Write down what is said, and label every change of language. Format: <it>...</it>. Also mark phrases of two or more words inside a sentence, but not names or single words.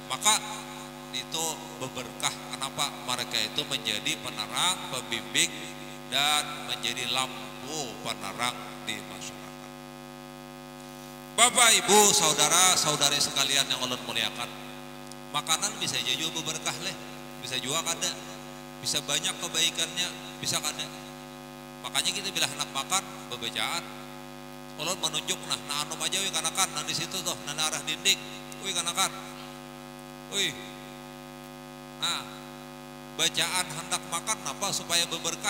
<id>Maka itu berberkah. Kenapa? Mereka itu menjadi penerang, pembimbing, dan menjadi lampu penerang di masyarakat.</id> <bjn>Bapak, Ibu, saudara, saudari sekalian yang ulun muliakan, makanan bisa jadi berberkah leh, bisa juga kada, bisa banyak kebaikannya, bisa kada. Makanya kita bila hendak makan bebejaan, ulun menunjuk nah anu aja wih kanakan, nah di situ tuh, nah arah dinding, wih kanakan, wih.</bjn> <id>Nah, bacaan hendak makan apa supaya berberkah.</id>